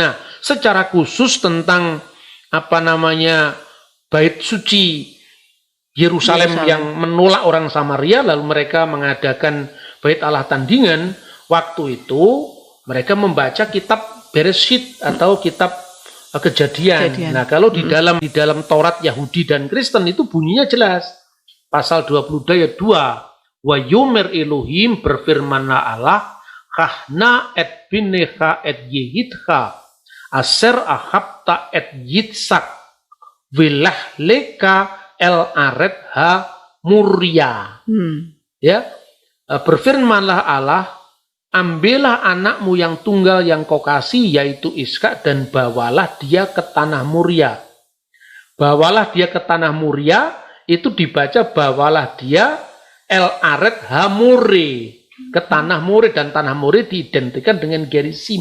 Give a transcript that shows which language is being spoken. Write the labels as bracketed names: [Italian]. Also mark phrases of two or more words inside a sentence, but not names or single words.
[Indonesian] Nah, secara khusus tentang bait suci Yerusalem yang menolak orang Samaria, lalu mereka mengadakan bait Allah tandingan, waktu itu mereka membaca kitab Bereshit atau kitab Kejadian. Nah, kalau di dalam Taurat Yahudi dan Kristen itu bunyinya jelas. Pasal 20 ayat 2. [Hebrew] ויאמר אלהים, [Indonesian] berfirmanlah Allah, [Hebrew] קח נא את בנך את יחידך אשר אהבת את יצחק ולך לך אל ארץ המריה. [Indonesian] Ya, berfirmanlah Allah, ambillah anakmu yang tunggal yang kau kasih, yaitu Ishak, dan bawalah dia ke tanah Murya. Bawalah dia ke tanah Murya, itu dibaca bawalah dia [Hebrew] אל ארץ המורה, [Indonesian] ke tanah More, dan tanah More diidentikan dengan Gerizim.